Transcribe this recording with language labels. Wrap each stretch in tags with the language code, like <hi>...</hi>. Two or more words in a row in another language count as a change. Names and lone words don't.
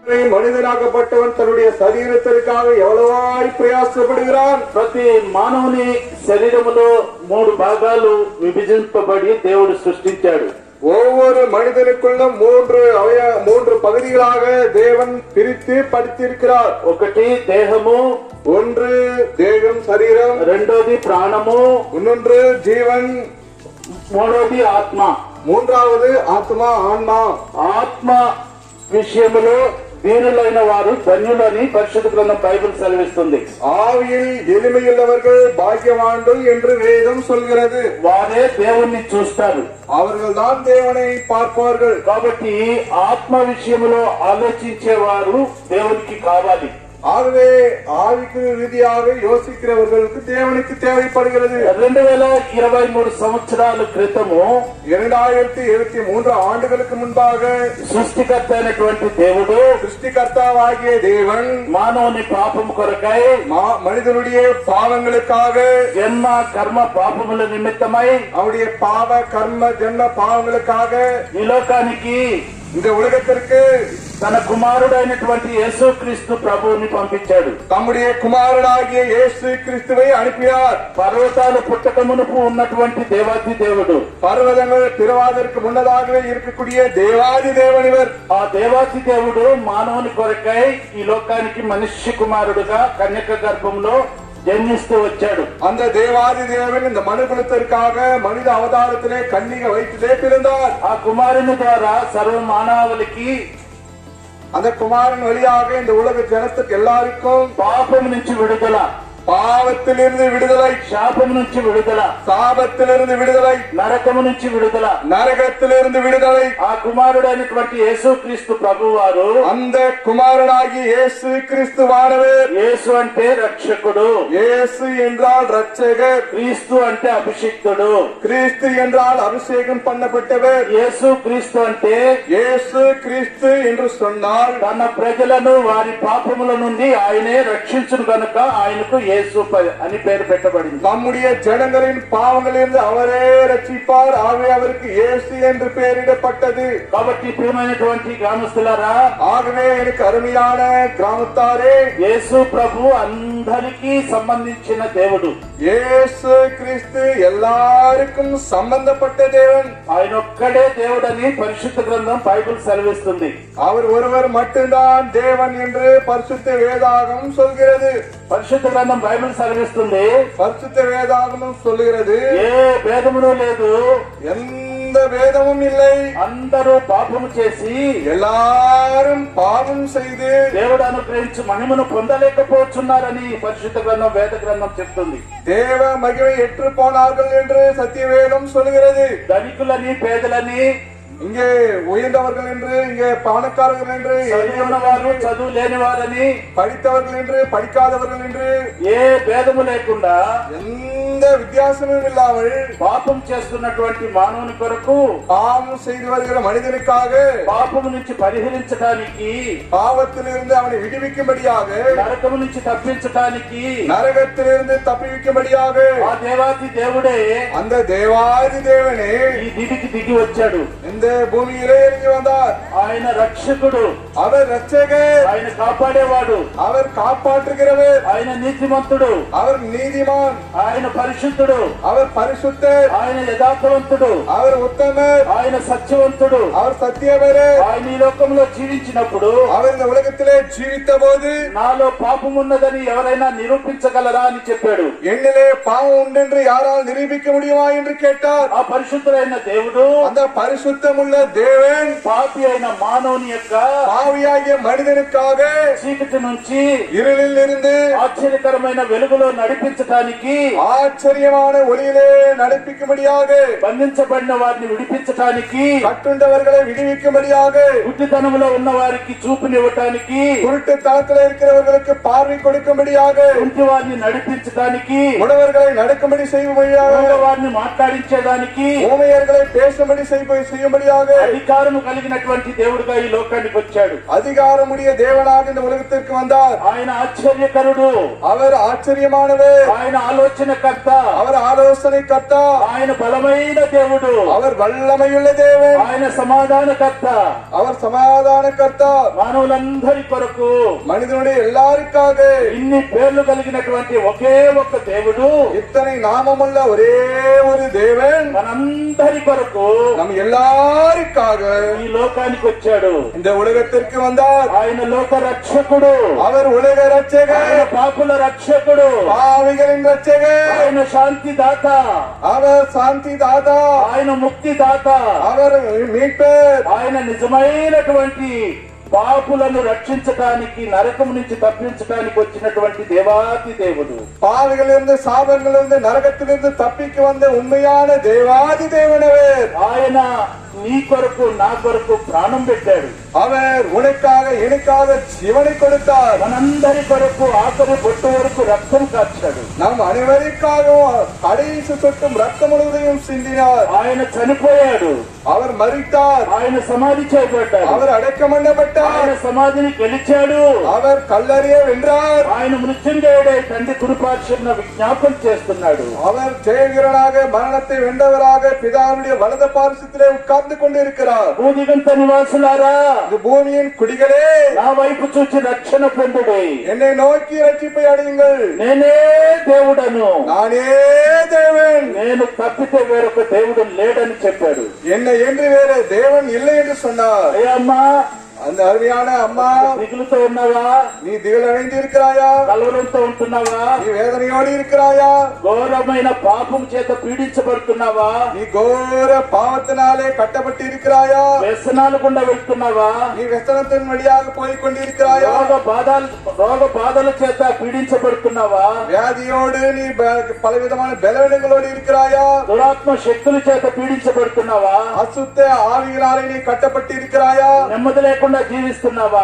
<ta>மனுஷனாகப்பட்டவன் தன்னுடைய சரீரத்திற்காக எவ்வளவாய் பிரயாசப்படுகிறான்.</ta> <te>ప్రతి మానవుని శరీరములో 3 భాగాలు విభజింపబడి దేవుడు సృష్టించాడు.</te> <ta>ஒவ்வொரு மனிதனுக்குள்ளும் 3 பகுதிகளாக தேவன் பிரித்து படுத்திருக்கிறார்.</ta> <te>ఒకటి దేహము,</te> <ta>ஒன்று தேகம் சரீரம்,</ta> <te>రెండోది ప్రాణము,</te> <ta>இன்னொன்று ஜீவன்,</ta> <te>మూడోది ఆత్మ,</te> <ta>மூன்றாவது ஆத்மா ஆன்மா.</ta> <te>ఆత్మ విషయములో వీరులైన వారు ధన్యులని పరిశుద్ధ గ్రంథం బైబిల్ సెలవిస్తుంది.</te> <ta>ஆவியில் எளிமையுள்ளவர்கள் பாக்கியவான்கள் என்று வேதம் சொல்கிறது.</ta> <te>వారే దేవుణ్ణి చూస్తారు,</te> <ta>அவர்கள் தான் தேவனை பார்ப்பார்கள்.</ta> <te>కాబట్టి ఆత్మ విషయములో ఆలోచించేవారు దేవునికి కావాలి.</te> <ta>ஆகவே ஆவிக்கு ரீதியாக யோசிக்கிறவர்களுக்கு தேவனுக்கு தேவைப்படுகிறது.</ta> <te>2023 సంవత్సరాల క్రితము</te> <ta>2023 ஆண்டுகளுக்கு முன்பாக</ta> <te>సృష్టికర్త అయినటువంటి దేవుడు,</te> <ta>సృష్టికర్తావాகிய தேவன்</ta> <te>మానవుని పాపం కొరకై,</te> <ta>மனிதனுடைய பாவங்களுக்காக,</ta> <te>జన్మ కర్మ పాపముల నిమిత్తమై,</te> <ta>அவருடைய பாவ கர்ம ஜென்ம பாவங்களுக்காக</ta> <te>ఈ లోకానికి,</te> <ta>இந்த உலகத்திற்கு</ta> <te>తన కుమారుడైనటువంటి యేసుక్రీస్తు ప్రభువుని పంపించాడు.</te> <ta>தம்முடைய குமாரனாகிய இயேசு கிறிஸ்துவை அனுப்பினார்.</ta> <te>పర్వతాలు పుట్టక మునుపు ఉన్నటువంటి దేవాది దేవుడు,</te> <ta>பர்வதங்கள் பிறவாதற்கு முன்னதாகவே இருக்கக்கூடிய தேவாதி தேவன் இவர்.</ta> <te>ఆ దేవాది దేవుడు మానవుని కొరకై ఈ లోకానికి మనుష్య కుమారుడుగా కన్యక గర్భంలో జన్మిస్తూ వచ్చాడు.</te> <ta>அந்த தேவாதி தேவன் இந்த மனுகுலத்திற்காக மனித அவதாரத்திலே கன்னிக வயிற்றிலே பிறந்தார்.</ta> <te>ఆ కుమారుని ద్వారా సర్వ మానవాళికి,</te> <ta>அந்த குமாரன் வழியாக இந்த உலக ஜனத்துக்கு எல்லாருக்கும்</ta> <te>పాపం నుంచి విడుదల,</te> <ta>பாவத்திலிருந்து விடுதலை,</ta> <te>శాపం నుంచి విడుదల,</te> <ta>சாபத்திலிருந்து விடுதலை,</ta> <te>నరకము నుంచి విడుదల,</te> <ta>நரகத்திலிருந்து விடுதலை.</ta> <te>ఆ కుమారుడైనటువంటి యేసుక్రీస్తు ప్రభువారు,</te> <ta>அந்த குமாரனாகிய இயேசு கிறிஸ்துவானவர்.</ta> <te>యేసు అంటే రక్షకుడు,</te> <ta>இயேசு என்றால் ரட்சகர்,</ta> <te>క్రీస్తు అంటే అభిషిక్తుడు,</te> <ta>கிறிஸ்து என்றால் அபிஷேகம் பண்ணப்பட்டவர்.</ta> <te>యేసు క్రీస్తు అంటే</te> <ta>இயேசு கிறிஸ்து என்று சொன்னால்</ta> <te>తన ప్రజలను వారి పాపముల నుండి ఆయనే రక్షించును కనుక ఆయనకు యేసు అని పేరు పెట్టబడింది.</te> <ta>நம்முடைய ஜனங்களின் பாவங்களிலிருந்து அவரே ரட்சிப்பார். ஆகவே அவருக்கு இயேசு என்று பெயரிடப்பட்டது.</ta> <te>కాబట్టి ప్రియమైనటువంటి గ్రామస్తులారా,</te> <ta>ஆகவே எனக்கு அருமையான கிராமத்தாரே,</ta> <te>యేసు ప్రభు అందరికీ సంబంధించిన దేవుడు.</te> <ta>இயேசு கிறிஸ்து எல்லாருக்கும் சம்பந்தப்பட்ட தேவன்.</ta> <te>ఆయన ఒక్కడే దేవుడని పరిశుద్ధ గ్రంథం బైబిల్ సెలవిస్తుంది.</te> <ta>அவர் ஒருவர் மட்டும்தான் தேவன் என்று பரிசுத்த வேதாகமம் சொல்கிறது.</ta> <te>పరిశుద్ధ గ్రంథం బైబిల్ సెలవిస్తుంది,</te> <ta>பரிசுத்த வேதாகமம் சொல்லுகிறது,</ta> <te>ఏ భేదమును లేదు,</te> <ta>எந்த வேதமும் இல்லை,</ta> <te>అందరూ పాపము చేసి</te> <ta>எல்லாரும் பாவம் செய்து</ta> <te>దేవుడు అనుగ్రహించి మహిమను పొందలేకపోతున్నారని పరిశుద్ధ గ్రంథం వేద గ్రంథం చెప్తుంది.</te> <ta>தேவ மகிமை எற்று போனார்கள் என்று சத்திய வேதம் சொல்கிறது.</ta> <te>ధనికులని, పేదలని,</te> <ta>இங்கே உயர்ந்தவர்கள் என்று, இங்கே பணக்காரர்கள் என்று,</ta> <te>చదువున్నవారు, చదువు లేని వారని,</te> <ta>படித்தவர்கள் என்று, படிக்காதவர்கள் என்று</ta> <te>ఏ భేదము లేకుండా</te> <ta>எந்த வித்தியாசமும் இல்லாமல்</ta> <te>పాపం చేస్తున్నటువంటి మానవుని కొరకు,</te> <ta>பாவம் செய்து வருகிற மனிதனுக்காக,</ta> <te>పాపము నుంచి పరిహరించడానికి,</te> <ta>பாவத்திலிருந்து அவனை விடுவிக்கும்படியாக,</ta> <te>నరకము నుంచి తప్పించడానికి,</te> <ta>நரகத்திலிருந்து தப்பிவிக்கும்படியாக</ta> <te>ఆ దేవాది దేవుడే,</te> <ta>அந்த தேவாதி தேவனே</ta> <te>ఈ దివికి దిగి వచ్చాడు.</te> <ta>இந்த பூமியிலே இறங்கி வந்தார்.</ta> <te>ఆయన రక్షకుడు,</te> <ta>அவர் ரட்சகர்,</ta> <te>ఆయన కాపాడేవాడు,</te> <ta>அவர் காப்பாற்றுகிறவர்,</ta> <te>ఆయన నీతిమంతుడు,</te> <ta>அவர் நீதிமான்,</ta> <te>ఆయన పరిశుద్ధుడు,</te> <ta>அவர் பரிசுத்தர்,</ta> <te>ఆయన యథార్థవంతుడు,</te> <ta>அவர் உத்தமர்,</ta> <te>ఆయన సత్యవంతుడు.</te> <ta>அவர் சத்தியவரர்.</ta> <te>ఆయన ఈ లోకంలో జీవించినప్పుడు</te> <ta>அவர் இந்த உலகத்திலே ஜீவித்த போது</ta> <te>నాలో పాపం ఉన్నదని ఎవరైనా నిరూపించగలరా అని చెప్పాడు.</te> <ta>என்னிலே பாவம் உண்டென்று யாரால் நிரூபிக்க முடியுமா என்று கேட்டார்.</ta> <te>ఆ పరిశుద్ధుడైన దేవుడు</te> <ta>அந்த பரிசுத்தமுள்ள தேவன்</ta> <te>పాపి అయిన మానవుని యొక్క</te> <ta>பாவியாகிய மனிதனுக்காக</ta> <te>చీకటి నుంచి</te> <ta>இருளில் இருந்து</ta> <te>ఆశ్చర్యకరమైన వెలుగులో నడిపించటానికి,</te> <ta>ஆச்சரியமான ஒளியிலே நடப்பிக்கும்படியாக,</ta> <te>బంధించబడిన వారిని విడిపించటానికి,</te> <ta>கட்டுண்டவர்களை விடுவிக்கும்படியாக,</ta> <te>గుడ్డితనములో ఉన్న వారికి చూపునివ్వటానికి,</te> <ta>குருட்டுத்தனத்தில் இருக்கிறவர்களுக்கு பார்வை கொடுக்கும்படியாக,</ta> <te>ఇంటి వారిని నడిపించడానికి,</te> <ta>முடவர்களை நடக்கும்படி செய்யும்படியாக,</ta> <te>వారిని మాట్లాడించేదానికి,</te> <ta>ஊமையர்களை பேசும்படி செய்யும்படியாக, செலுத்தும்படியாக</ta> <te>అధికారము కలిగినటువంటి దేవుడుగా ఈ లోకానికి వచ్చాడు.</te> <ta>அதிகாரமுடைய தேவனாக இந்த உலகத்திற்கு வந்தார்.</ta> <te>ఆయన ఆశ్చర్యకరుడు,</te> <ta>அவர் ஆச்சரியமானவர்,</ta> <te>ఆయన ఆలోచనకర్త,</te> <ta>அவர் ஆலோசனை கர்த்தா,</ta> <te>ఆయన బలమైన దేవుడు,</te> <ta>அவர் வல்லமையுள்ள தேவன்,</ta> <te>ఆయన సమాధానకర్త.</te> <ta>அவர் சமாதான கர்த்தா,</ta> <te>మానవులందరి కొరకు</te> <ta>மனிதனுடைய எல்லாருக்காக</ta> <te>ఇన్ని పేర్లు కలిగినటువంటి ఒకే ఒక్క దేవుడు,</te> <ta>இத்தனை நாமமுள்ள ஒரே ஒரு தேவன்</ta> <te>మనందరి కొరకు</te> <ta>நம் எல்லாருக்காக</ta> <te>ఈ లోకానికి వచ్చాడు.</te> <ta>இந்த உலகத்திற்கு வந்தார்.</ta> <te>ఆయన లోక రక్షకుడు,</te> <ta>அவர் உலக</ta> <te>ఆయన</te> <ta>ரட்சகர்,</ta> <te>పాపుల రక్షకుడు,</te> <ta>பாவிகளின் ரட்சகர்,</ta> <te>ఆయన శాంతి దాత,</te> <ta>அவர் சாந்தி தாதா,</ta> <te>ఆయన ముక్తి దాత,</te> <ta>அவர் மீட்பர்,</ta> <te>ఆయన నిజమైనటువంటి పాపులను రక్షించడానికి, నరకం నుంచి తప్పించడానికి వచ్చినటువంటి దేవాతి దేవుడు.</te> <ta>பாவிகளிலிருந்து சாபங்களிலிருந்து நரகத்திலிருந்து தப்பிக்க வந்த உண்மையான தேவாதி தேவனவர்.</ta> <te>ఆయన నీ కొరకు నా కొరకు ప్రాణం పెట్టాడు.</te> <ta>அவர் உனக்காக எனக்காக ஜீவனை கொடுத்தார்.</ta> <te>మనందరి కొరకు ఆఖరి బొట్టు వరకు రక్తం కార్చాడు.</te> <ta>நம் அனைவருக்காகவும் கடைசி சொட்டும் ரத்தம் முழுவதையும் சிந்தினார்.</ta> <te>ఆయన చనిపోయాడు,</te> <ta>அவர் மரித்தார்,</ta> <te>ఆయన సమాధి చేయబడ్డాడు,</te> <ta>அவர் அடக்கம் பண்ணப்பட்டார்,</ta> <te>ఆయన సమాధిని గెలిచాడు,</te> <ta>அவர் கல்லறிய வென்றார்,</ta> <te>ఆయన మృత్యుంజయుడై తండ్రి కుడిపార్శ్వన విజ్ఞాపన చేస్తున్నాడు.</te> <ta>அவர் ஜெயவீரனாக மரணத்தை வென்றவராக பிதாவுடைய வலது பார்சத்திலே உட்கார்ந்து கொண்டிருக்கிறார்.</ta> <te>భూదిగంత నివాసులారా,</te> <ta>இது பூமியின் குடிகளே,</ta> <te>నా వైపు చూచి రక్షణ పొందుడి.</te> <ta>என்னை நோக்கி ரட்சிப்பை அடையுங்கள்.</ta> <te>నేనే దేవుడను,</te> <ta>நானே தேவன்,</ta> <te>నేను తప్పితే వేరొక దేవుడు లేడని చెప్పాడు.</te> <ta>என்னை என்று வேற தேவன் இல்லை என்று சொன்னார்.</ta> <te>అయ్యా అమ్మా,</te> <ta>அந்த அருமையான அம்மா,</ta> <te>దిగులుతో ఉన్నావా?</te> <ta>நீ திகில் அடைந்து இருக்கிறாயா?</ta> <te>కలవరంతో ఉంటున్నావా?</te> <ta>நீ வேதனையோடு இருக்கிறாயா?</ta> <te>ఘోరమైన పాపం చేత పీడించబడుతున్నావా?</te> <ta>நீ கோர பாவத்தினாலே கட்டப்பட்டு இருக்கிறாயா?</ta> <te>వ్యసనాలు గుండా వెళ్తున్నావా?</te> <ta>நீ వ్యసனத்தின் வழியாக போய் கொண்டிருக்கிறாயா?</ta> <te>రోగ బాధల చేత పీడించబడుతున్నావా?</te> <ta>வியாதியோடு நீ பலவிதமான பலவீனங்களோடு இருக்கிறாயா?</ta> <te>దురాత్మ శక్తుల చేత పీడించబడుతున్నావా?</te> <ta>அசுத்த ஆவிகளாலே நீ கட்டப்பட்டு இருக்கிறாயா?</ta> <te>నెమ్మది లేకుండా జీవిస్తున్నావా?</te>